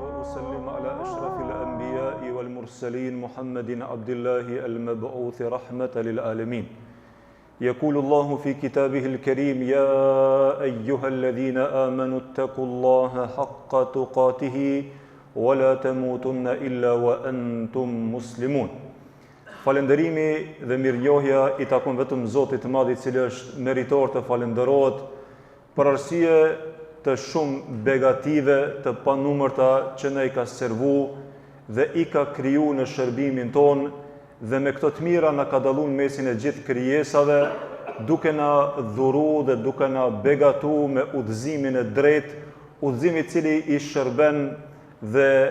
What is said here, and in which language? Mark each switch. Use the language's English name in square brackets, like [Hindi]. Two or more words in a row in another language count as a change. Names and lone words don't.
[Arabic] وسلم على أشرف الأنبياء والمرسلين محمد عبد الله المبعوث رحمة للعالمين. يقول الله في كتابه الكريم: يا أيها الذين آمنوا اتقوا الله حق تقاته ولا تموتن إلا وأنتم مسلمون. [Albanian] Falënderimi dhe mirënjohja i takon vetëm Zotit të Madh, i cili është meritor të falënderohet për arsye të shumë begative të panumërta që ne i ka servu dhe i ka kriju në shërbimin ton, dhe me këto të mira na ka dalluar mesin e gjithë krijesave, duke na dhuru dhe duke na begatu me udhëzimin e drejtë, udhëzimi i cili i shërben dhe